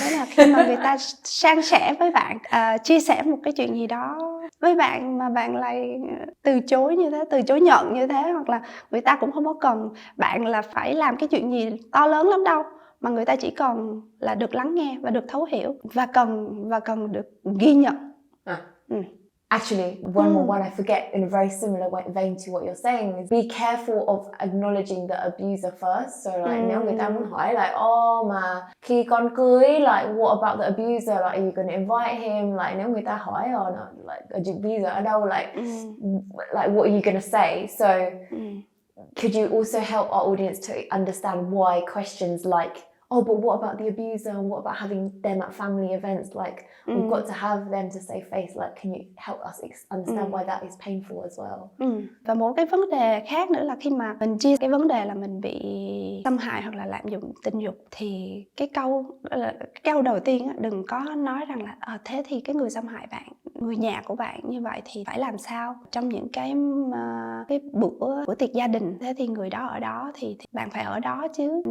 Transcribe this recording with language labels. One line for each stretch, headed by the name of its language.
Vietnamese: Thế là khi mà người ta san sẻ với bạn, chia sẻ một cái chuyện gì đó với bạn mà bạn lại từ chối như thế, từ chối nhận như thế, hoặc là người ta cũng không có cần bạn là phải làm cái chuyện gì to lớn lắm đâu, mà người ta chỉ cần là được lắng nghe và được thấu hiểu và cần được ghi nhận.
English: Actually, one more one I forget in a very similar vein to what you're saying is be careful of acknowledging the abuser first. So like
Vietnamese: nếu người ta muốn hỏi like, mà khi con cưới,
English: like what about the abuser? Like are you gonna invite him?
Vietnamese: Like nếu người ta hỏi like abuser ở đâu?
English: Like what are you gonna say? So could you also help our audience to understand why questions like, but what about the abuser and what about having them at family events? Like, we've got to have them to save face. Like, can you help us understand why that is painful as well?
Vietnamese: Và một cái vấn đề khác nữa là khi mà mình chia cái vấn đề là mình bị xâm hại hoặc là lạm dụng tình dục, thì cái câu đầu tiên đừng có nói rằng là thế thì cái người xâm hại bạn, người nhà của bạn như vậy thì phải làm sao trong những cái bữa tiệc gia đình, thế thì người đó ở đó thì bạn phải ở đó chứ.